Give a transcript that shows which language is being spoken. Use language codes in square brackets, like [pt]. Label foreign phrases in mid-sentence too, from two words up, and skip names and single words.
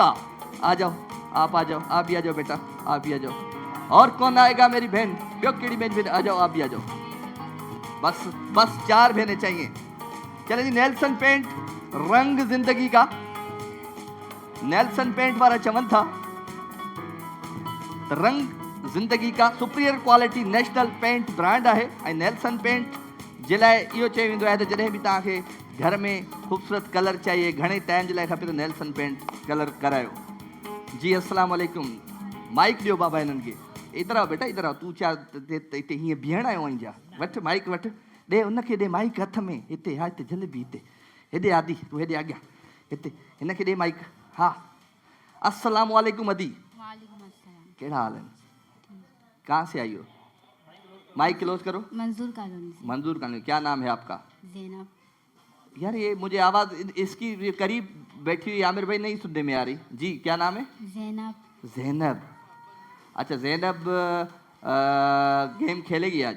[ur] آ جاؤ، آپ آ جاؤ، آپ بھی آ جاؤ بیٹا، آپ بھی آ جاؤ. اور کون آئے گا میری بہن، کیڑی بہن، آ جاؤ، آپ بھی آ جاؤ. بس 4 بہنیں چاہییں. چلے جی, [sd] नेल्सन पेंट [ur] رنگ زندگی کا, [sd] नेल्सन पेंट वारा चवनि था त [ur] رنگ زندگی کا [en] superior quality national paint brand [sd] है। ऐं नेल्सन पेंट जे लाइ इहो चयो वेंदो आहे त जॾहिं बि तव्हांखे घर में ख़ूबसूरत कलर चाहिए, घणे टाइम जे लाइ खपे त नेल्सन पेंट कलर करायो। जी [ar] السلام علیکم. [sd] माइक ॾियो बाबा हिननि खे। [ur] ادھر آؤ بیٹا، ادھر آؤ. [sd] तूं छा हिते हीअं बीहण आयो आहीं छा? वठि माइक, वठि, ॾे उनखे, ॾे माइक हथ में। हिते हा, हिते जल्दी, हिते हेॾे आदि, तूं हेॾे अॻियां, हिते हिनखे ॾे माइक। हा, [ar] السلام علیکم [sd] अदी। कहिड़ा हाल आहिनि? [ur] کہاں سے آئی ہو? [en] mic close [ur] کرو. منظور کالونی سے. منظور کالونی۔ کیا نام ہے آپ کا? ज़ैनब। یار یہ مجھے آواز اس کی یہ قریب بیٹھی ہوئی عامر بھائی نہیں سننے میں آ رہی. جی کیا نام ہے? ज़ैनब। ज़ैनब। اچھا زینب گیم کھیلے گی آج?